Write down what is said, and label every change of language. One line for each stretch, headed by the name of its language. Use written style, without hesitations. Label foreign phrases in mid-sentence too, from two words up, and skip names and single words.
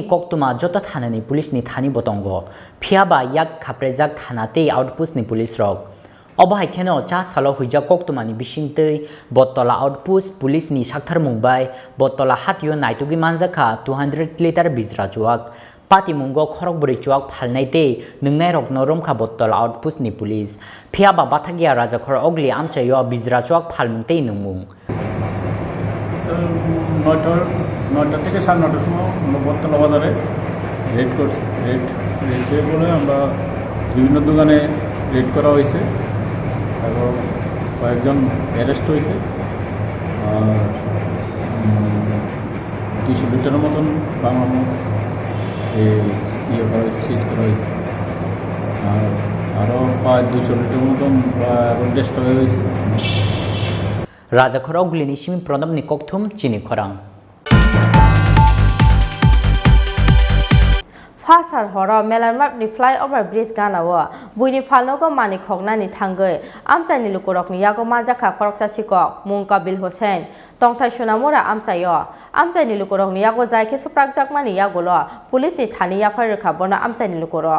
Kok Borok: koktuma jota thanani police ni thani botongo phiaba yak khaprejak thanate outpost ni police rok obai kheno cha salo huija koktumani bisingtei bottola outpost police ni sakthar mungbai bottola hatio naitugi manjakha 200 liter bijra chuak pati mungo khorok buri chuak phalnai te nungnai rok norom kha bottola outpost ni police phiaba bathagya rajakhor ogli amchayo bijra chuak phalmung tei nungmung
Bangla: নয়টা থেকে 9:30টার সময় আমরা বটতলা বাজারে রেড করছি রেড বলে আমরা বিভিন্ন দোকানে রেড করা হয়েছে এবং কয়েকজন অ্যারেস্ট হয়েছে আর 200 লিটারের মতন বাংলা ইয়ে করা হয়েছে সিজ করা হয়েছে আর আরও প্রায় 200 লিটার মতন রেস্ট হয়েছে
Kok Borok: rajakhor oglini shimi pranamni kokthum chini khorang Fasar horo melarmap ni flyover bridge ganawa buini phalnogo mani khognani thangoi amchaini lukorok ni yago manjakha khoroksa sikok mung Kabil Hussein tongthai sunamora amchayo amchaini lukorok ni yago jaike sprakjak mani yagolo police ni thani yafar rekha bona amchaini lukorok